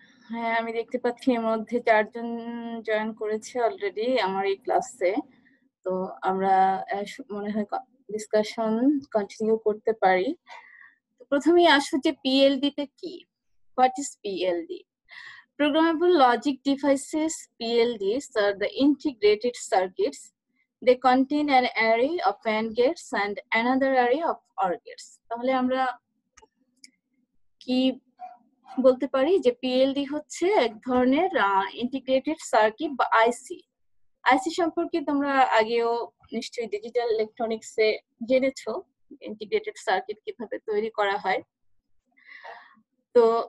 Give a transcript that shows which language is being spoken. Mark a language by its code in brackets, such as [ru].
[bn] হ্যাঁ, আমি দেখতে পাচ্ছি এর মধ্যে 4 জন জয়েন করেছে অলরেডি আমার এই ক্লাসে। তো আমরা মনে হয় ডিসকাশন কন্টিনিউ করতে পারি। প্রথমেই আসো যে পিএলডি তে কি, [en] What is PLD? Programmable logic devices, PLDs, are the integrated circuits. They contain an array of AND gates and another array of OR gates. [bn] তাহলে আমরা কি বলতে পারি যে পিএলডি হচ্ছে এক ধরনের ইন্টিগ্রেটেড সার্কিট বা আইসি। আইসি সম্পর্কে তোমরা আগেও নিশ্চয়ই ডিজিটাল ইলেকট্রনিক্সে জেনেছো ইন্টিগ্রেটেড সার্কিট কিভাবে তৈরি করা হয়। তো